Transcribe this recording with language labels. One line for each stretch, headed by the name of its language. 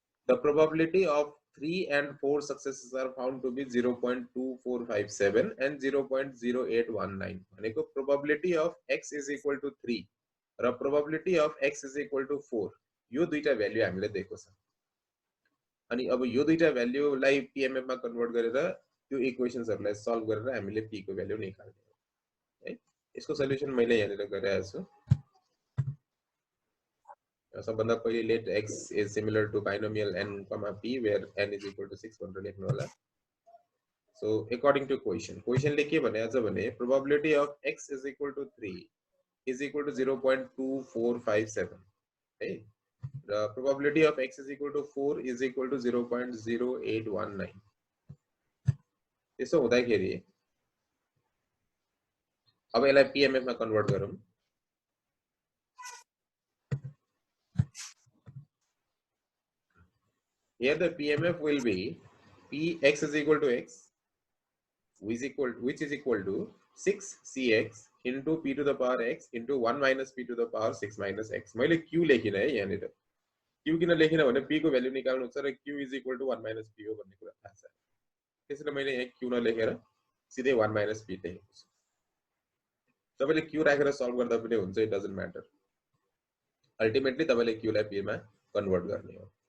English: The probability of 3 and 4 successes are found to be 0.2457 and 0.0819.
Nepali: भनेको
English: probability of x is equal to 3
Nepali: र
English: probability of x is equal to 4
Nepali: यो दुईटा value हामीले दिएको छ। अनि अब यो दुईटा भ्यालुलाई pmf मा कन्भर्ट गरेर त्यो इक्वेशन्सहरुलाई सल्भ गरेर हामीले p को भ्यालु निकाल्ने हो है। यसको सल्युसन मैले यहाँनिर गरिरहेको छु। सबभन्दा पहिले
English: let x is similar to binomial n, p where n is equal to 6
Nepali: भनेर लेख्नु होला.
English: So according to question
Nepali: ले के भनेको छ भने
English: probability of x is equal to 3 is equal to 0.2457 है. The probability of x is equal to 4 is equal to 0.0819.
Nepali: त्यसो हुँदाखेरि अब यसलाई PMF मा कन्भर्ट गरौँ.
English: Here the PMF will be Px is equal to x which is equal to 6cx into p to the power x into 1 minus p to the power 6 minus x.
Nepali: मैले q लेखिन है यहाँनिर. q किन लेखिन भने p को value निकाल्नु छ र q is equal to 1 minus p हो भन्ने कुरा थाहा छ. त्यसैले मैले यहाँ q नलेखेर सिधै 1 minus p लेखेको छु. तपाईले q राखेर सल्भ गर्दा पनि हुन्छ,
English: It doesn't matter.
Nepali: अल्टिमेटली तपाईले q लाई p मा कन्भर्ट गर्ने हो.